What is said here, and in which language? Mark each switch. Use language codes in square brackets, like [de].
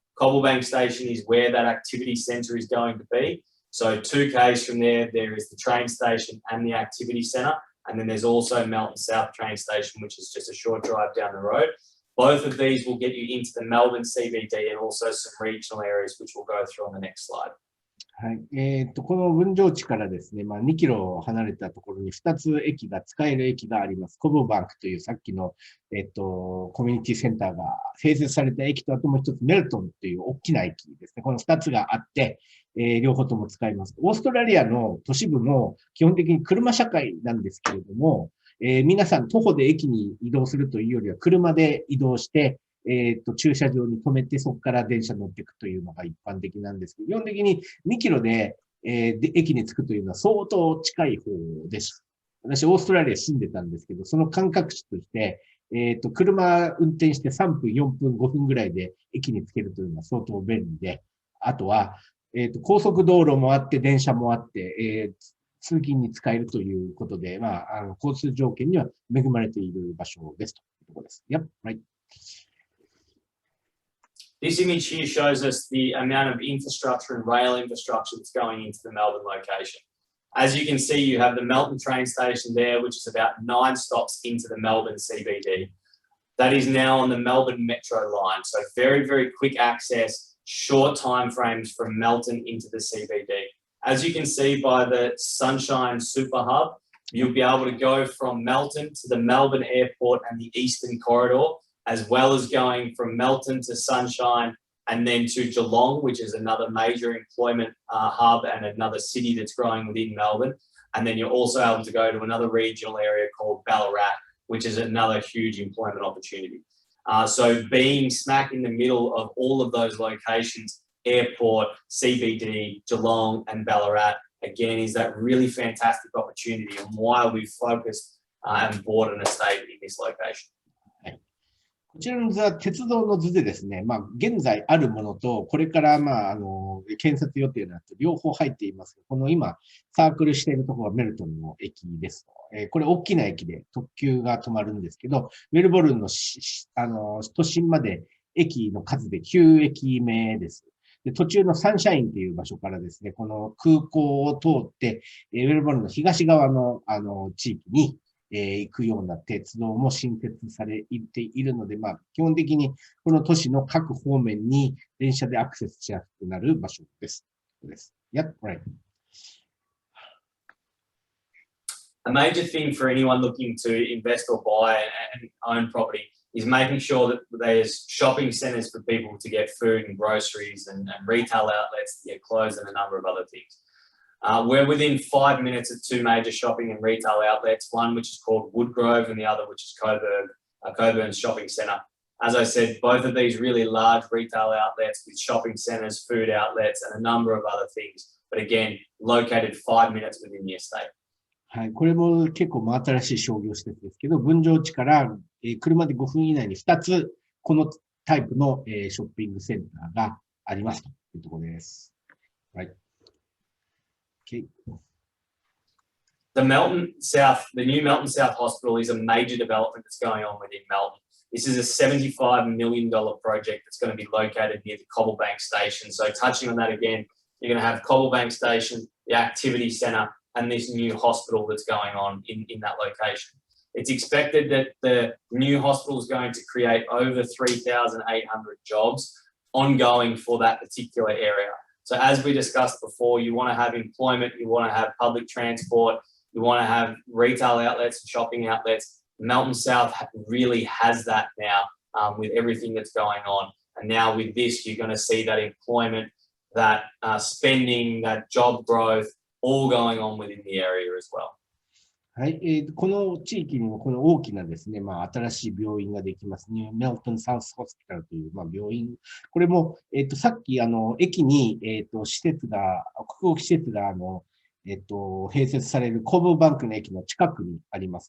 [en] Cobblebank station is where that activity centre is going to be. So 2Ks from there, there is the train station and the activity centre. And then there's also Melton South train station, which is just a short drive down the road. Both of these will get you into the Melbourne CBD and also some regional areas, which we'll go through on the next slide. はい。 [ja] この分譲地からですね、まあ2キロ離れたところに2つ駅が、使える駅があります。コブバンクというさっきの、コミュニティセンターが併設された駅と、あともう一つメルトンという大きな駅ですね。この2つがあって、両方とも使います。オーストラリアの都市部も基本的に車社会なんですけれども、皆さん徒歩で駅に移動するというよりは車で移動して、駐車場に止めてそこから電車乗っていくというのが一般的なんですけど、基本的に2キロで、駅に着くというのは相当近い方です。私、オーストラリア住んでたんですけど、その感覚値として、車運転して3分、4分、5分ぐらいで駅に着けるというのは相当便利で、あとは、高速道路もあって、電車もあって、通勤に使えるということで、まあ、交通条件には恵まれている場所ですというところです。 Yep, right. [en] This image here shows us the amount of infrastructure and rail infrastructure that's going into the Melbourne location. As you can see, you have the Melton train station there, which is about 9 stops into the Melbourne CBD. That is now on the Melbourne Metro line. So very, very quick access, short time frames from Melton into the CBD. As you can see by the Sunshine Super Hub, you'll be able to go from Melton to the Melbourne Airport and the Eastern Corridor, as well as going from Melton to Sunshine and then to Geelong, which is another major employment hub and another city that's growing within Melbourne. And then you're also able to go to another regional area called Ballarat, which is another huge employment opportunity. So being smack in the middle of all of those locations, airport, CBD, Geelong and Ballarat, again, is that really fantastic opportunity and why we've focused and bought an estate in this location. [ja] こちらの図は鉄道の図でですね、まあ、現在あるものと、これから、まあ、建設予定のやつ、両方入っています。この今、サークルしているところがメルトンの駅です。これ大きな駅で特急が止まるんですけど、メルボルンの都心まで駅の数で9駅目です。で途中のサンシャインという場所からですね、この空港を通って、メルボルンの東側の、地域に、行くような鉄道も新設されているので、まあ、基本的にこの都市の各方面に電車でアクセスしやすくなる場所です。 Yep, right. [en] A major thing for anyone looking to invest or buy and own property is making sure that there's shopping centres for people to get food and groceries and retail outlets to get clothes and a number of other things. We're within 5 minutes of 2 major shopping and retail outlets, one which is called Woodgrove and the other which is Coburn Shopping Centre. As I said, both of these really large retail outlets with shopping centres, food outlets and a number of other things. But again, located 5 minutes within the estate. [ja] はい。これも結構真新しい商業施設ですけど、分譲地から車で5分以内に2つ、このタイプのショッピングセンターがありますというところです。はい。Okay. [en] The new Melton South Hospital is a major development that's going on within Melton. This is a $75 million project that's going to be located near the Cobblebank station. So touching on that again, you're going to have Cobblebank station, the activity centre, and this new hospital that's going on in that location. It's expected that the new hospital is going to create over 3,800 jobs ongoing for that particular area. So as we discussed before, you want to have employment, you want to have public transport, you want to have retail outlets and shopping outlets. Melton South really has that now with everything that's going on. And now with this, you're going to see that employment, that spending, that job growth, all going on within the area as well. [ja] はい、この地域にもこの大きなですね、新しい病院ができます。ニューメルトンサウスホスピタルという、病院。これも、さっき、駅に、施設が、国語施設が、併設されるコブバンクの駅の近くにあります。